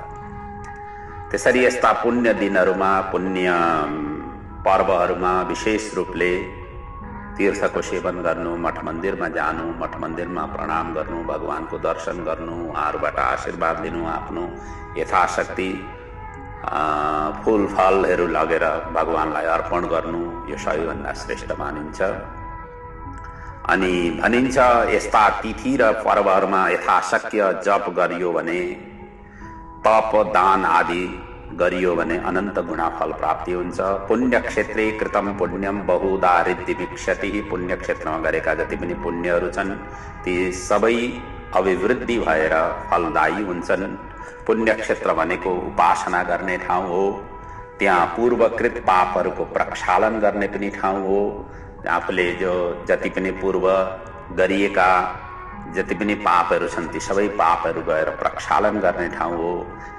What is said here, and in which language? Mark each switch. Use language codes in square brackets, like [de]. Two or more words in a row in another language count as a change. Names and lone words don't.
[ne] त्यसरी यस्ता पुण्य दिनहरूमा, पुण्य पर्वहरूमा विशेष रूपले तीर्थको सेवन गर्नु, मठ मन्दिरमा जानु, मठ मन्दिरमा प्रणाम गर्नु, भगवानको दर्शन गर्नु, उहाँहरूबाट आशीर्वाद लिनु, आफ्नो यथाशक्ति फूल फलहरू लगेर भगवानलाई अर्पण गर्नु, यो सबैभन्दा श्रेष्ठ मानिन्छ। अनि भनिन्छ यस्ता तिथि र पर्वहरूमा यथाशक्य जप गरियो भने, तप दान आदि गरियो भने अनन्त गुणाफल प्राप्ति हुन्छ। [sa] पुण्य क्षेत्रे कृतम पुण्यम बहुधा ऋद्धिमिक्षति। [ne] पुण्य क्षेत्रमा गरेका जति पनि पुण्यहरू छन् ती सबै अभिवृद्धि भएर फलदायी हुन्छन्। पुण्य क्षेत्र भनेको उपासना गर्ने ठाउँ हो। त्यहाँ पूर्वकृत पापहरूको प्रक्षालन गर्ने पनि ठाउँ हो। आफूले जो जति पनि पूर्व गरिएका जति पनि पापहरू छन् ती सबै पापहरू गएर प्रक्षालन गर्ने ठाउँ हो।